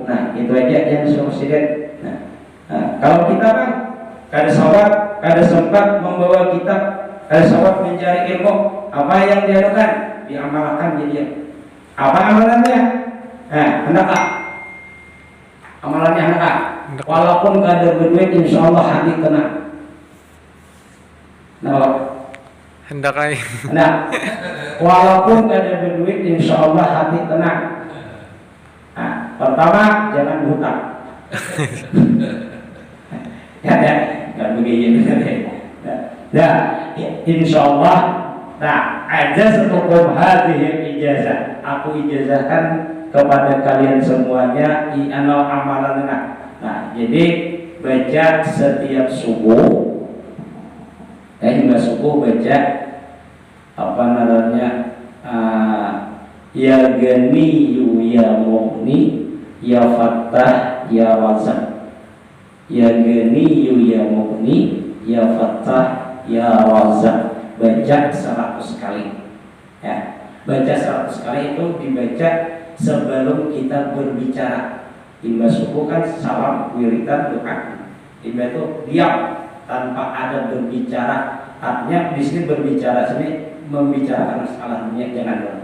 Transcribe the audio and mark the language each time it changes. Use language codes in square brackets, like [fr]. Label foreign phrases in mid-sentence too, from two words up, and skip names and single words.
[bjn] Nah, itu aja yang disuruh Presiden. Kalau kita kan kada sempat membawa kitab, kada sempat mencari ilmu, apa yang dilakukan? [id] Diamalkan jadi. Apa amalannya? Hendaklah amalannya hendaklah. [bjn] Walaupun kada berduit, insya Allah hati tenang. Hendakai. Nah, walaupun kada berduit, insya Allah hati tenang. [id] Pertama, jangan hutang. Nggak begini. Insya Allah. [ar] أجزتكم هذه إجازة. [id] Aku ijazahkan kepada kalian semuanya amalan. Nah, jadi baca setiap subuh. Hingga subuh baca apa namanya? [ar] يا غني يا مغني يا فتاح يا رزاق. يا غني يا مغني يا فتاح يا رزاق. [id] Baca 100 kali. Ya, baca 100 kali itu dibaca sebelum kita berbicara. [bjn] Imba subuh kan salam, wiridan, doa. Imba itu diam tanpa ada berbicara. [id] Artinya di sini berbicara sini membicarakan masalah dunia, jangan dong.